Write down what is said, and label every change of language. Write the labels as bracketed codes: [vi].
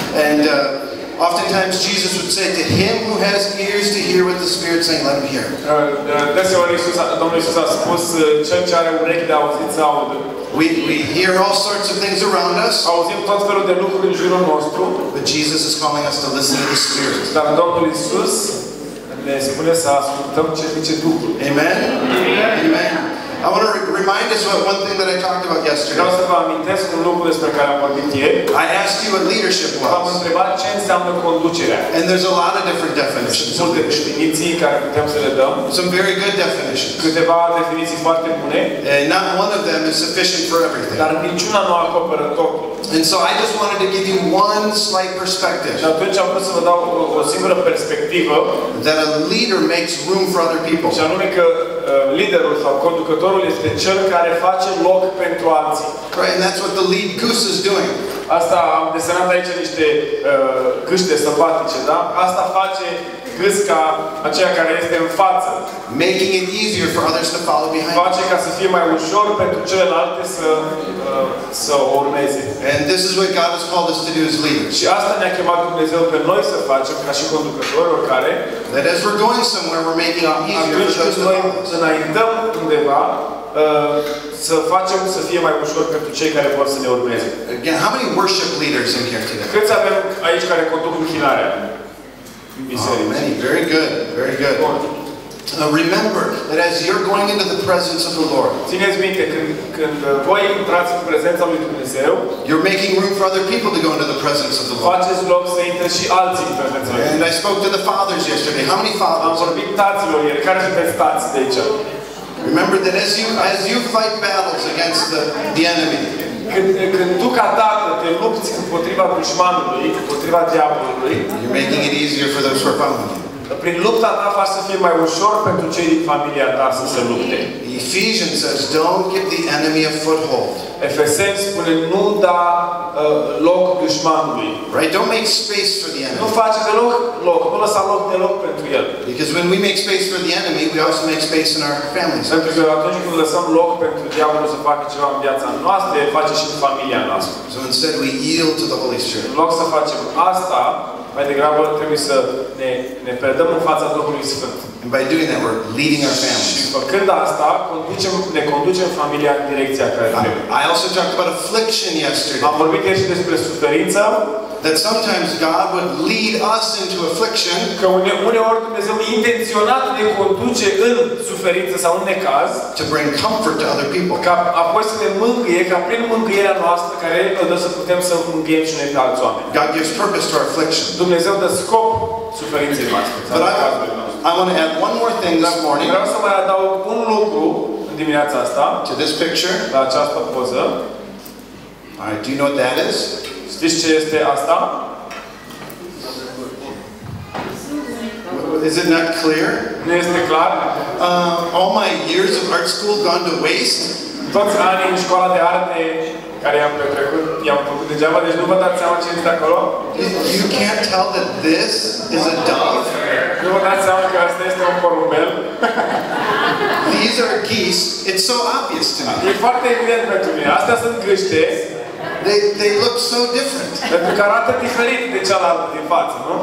[en] And oftentimes Jesus would say to him who has ears to hear what the Spirit is saying, let him hear. [ro] Deseori Domnul Iisus a spus, cel ce are urechi de auzit să audă. [en] We hear all sorts of things around us. [ro] Auzim tot felul de lucruri în jurul nostru. [en] But Jesus is calling us to listen to the Spirit. [ro] Dar Domnul Iisus ne spune să ascultăm ce zice Duhul. [en] Amen? Amen. I want to remind us of one thing that I talked about yesterday. [ro] Vreau să vă amintesc un lucru despre care am vorbit ieri. [en] I asked you what leadership [ro] V-am [en] was. [ro] întrebat ce înseamnă conducerea. [en] And there's a lot of different definitions. [ro] Multe definiții care putem să le dăm. [en] Some very good definitions. [ro] Câteva definiții foarte bune. [en] And not one of them is sufficient for everything. [ro] Dar niciuna nu acoperă totul. [en] And so I just wanted to give you one slight perspective. [ro] Și atunci am vrut să vă dau o singură perspectivă. [en] That a leader makes room for other people. [ro] Și anume că liderul sau conducătorul este cel care face loc pentru alții. [en] Right, and that's what the lead goose is doing. [ro] Asta am desenat aici niște câște sălbatice, da? Asta face gâsca aceea care este în față. [en] Making it easier for others to follow behind. [ro] Face ca să fie mai ușor pentru celelalte să o urmeze. [en] And this is what God has called us to do as leaders. [ro] Și asta ne-a chemat Dumnezeu pe noi să facem ca și conducători oricare. [en] That as we're going somewhere, we're making it easier for those to follow us. [ro] Înaintăm undeva, să facem să fie mai ușor pentru cei care vor să ne urmeze. [en] Again, how many worship leaders in here today? [ro] Câți avem aici care conduc închinarea? [en] Oh, many. Very good. Very good. Remember that as you're going into the presence of the Lord, [ro] țineți minte, când voi intrați în prezența lui Dumnezeu, [en] you're making room for other people to go into the presence of the Lord. [ro] faceți loc să intre și alții în prezența lui Dumnezeu. [en] And I spoke to the fathers yesterday. How many fathers? [ro] Am vorbit taților ieri. Care sunteți tați de aici? [en] Remember that as you fight battles against the enemy, [ro] Când tu ca tată te lupți împotriva dușmanului, împotriva diavolului, [en] you're making it easier for those who are following you. [ro] prin lupta ta faci să fie mai ușor pentru cei din familia ta să se lupte. [en] Ephesians says, don't give the enemy a foothold. [ro] Efeseni spune, nu da loc dușmanului. [en] Right? Don't make space for the [ro] Nu [en] enemy. [ro] face deloc loc, nu lăsa loc deloc pentru el. [en] Because when we make space for the enemy, we also make space in our families. [ro] Pentru că atunci când lăsăm loc pentru diavolul să facă ceva în viața noastră, el face și în familia noastră. [en] So instead we yield to the Holy Spirit. [ro] În loc să facem asta, mai degrabă trebuie să ne predăm în fața Duhului Sfânt. [en] And by doing that, we're leading our families. [ro] Și făcând asta, ne conducem familia în direcția care trebuie. [en] I also talked about affliction yesterday. [ro] Am vorbit ieri și despre suferință. [en] That sometimes God would lead us into affliction. [ro] Că uneori Dumnezeu intenționat ne conduce în suferință sau în necaz. [en] To bring comfort to other people. [ro] Ca apoi să ne mângâie, ca prin mângâierea noastră care ne dă să putem să mângâiem și noi pe alți oameni. [en] God gives purpose to our affliction. [ro] Dumnezeu dă scop suferinței noastre. [en] But I want to add one more thing this morning. [ro] Vreau să mai adaug un lucru în dimineața asta. [en] To this picture. [ro] La această poză. [en] All right, do you know what that is? [ro] Știți ce este asta? [en] Is it not clear? [ro] Nu este clar? [en] All my years of art school gone to waste? [ro] Toți anii în școala de arte care i-am petrecut, i-am făcut degeaba, deci nu vă dați seama ce este acolo? [en] You can't tell that this is a dove? [ro] Nu vă dați seama că asta este un porumbel? [en] These are geese. It's so obvious to me. [ro] E foarte evident pentru mine. Astea sunt gâște. [en] They look so different. [ro] Pentru că arată diferit de cealaltă din față, nu?